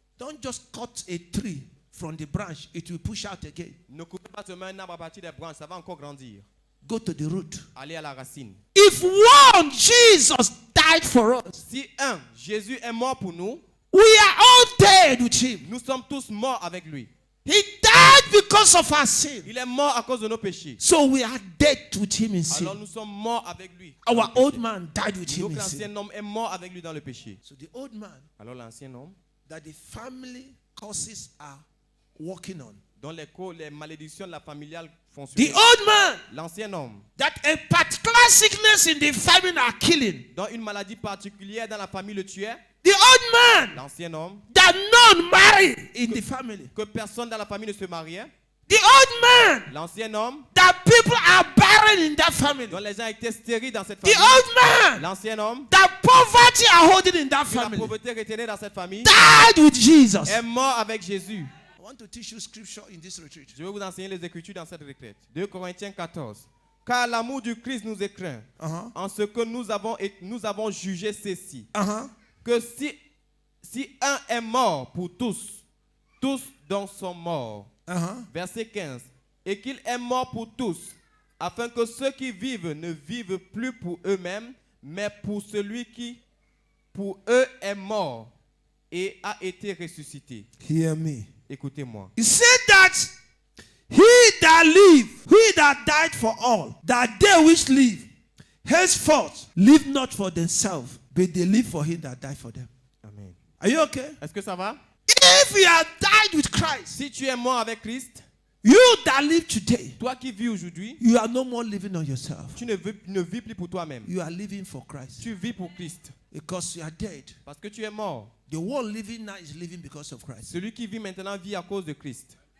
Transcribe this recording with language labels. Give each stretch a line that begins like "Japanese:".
English: Don't just cut a tree from the branch, it will push out again.
French: Ne coupez pas seulement un arbre à partir des branches, ça va encore grandir.
English: Go to the root.
French: Allez à la racine.
English: If one, Jesus died for us,
French: Si un, Jésus est mort pour nous,
English: We are all dead with him.
French: Nous sommes tous morts avec lui.
English: He died because of our sin.
French: Il est mort à cause de nos péchés.
English: So we are dead with him in sin.
French: Alors nous sommes morts avec lui.
English: Our old man died with him
French: Donc
English: in
French: l'ancien
English: sin.
French: homme est mort avec lui dans le péché.
English: So the old man
French: Alors l'ancien homme,
English: that the family causes are working on.
French: dont les malédictions de la familiale font
English: The
French: sur
English: old man
French: l'ancien homme,
English: that a particular sickness in the family are killing.
French: dont une maladie particulière dans la famille le tuait.
English: The old man
French: L'ancien homme,
English: that none marry in the family.
French: que personne dans la famille ne se mariait.
English: The old man
French: L'ancien homme,
English: that people are barren in that family.
French: dont les gens étaient stériles dans cette
English: The
French: famille.
English: old man
French: L'ancien homme,
English: that poverty are holding in that
French: que la
English: family
French: pauvreté retenait dans cette famille,
English: died with Jesus.
French: est mort avec Jésus.
English: I want to teach you scripture in this retreat.
French: Je vais vous enseigner les Écritures dans cette retraite. 2 Corinthiens 14. Car l'amour du Christ nous écreint, en ce que nous avons jugé ceci, que si un est mort pour tous, tous donc sont morts. Verset 15. Et qu'il est mort pour tous, afin que ceux qui vivent ne vivent plus pour eux-mêmes, mais pour celui qui, pour eux, est mort et a été ressuscité.
English: Hear me.
French: Écoutez-moi.
English: He said that he that live, he that died for all, that they which live, henceforth live not for themselves, but they live for him that died for them. Amen. Are you okay?
French: Est-ce que ça va?
English: If you have died with Christ,
French: Si tu es mort avec Christ,
English: you that live today,
French: toi qui vis aujourd'hui,
English: you are no more living on yourself.
French: tu ne vis plus pour toi-même.
English: You are living for Christ
French: Tu vis pour Christ.
English: because you are dead.
French: Parce que tu es mort.
English: The one living now is living because of Christ.
French: Celui qui vit maintenant vit à cause de Christ.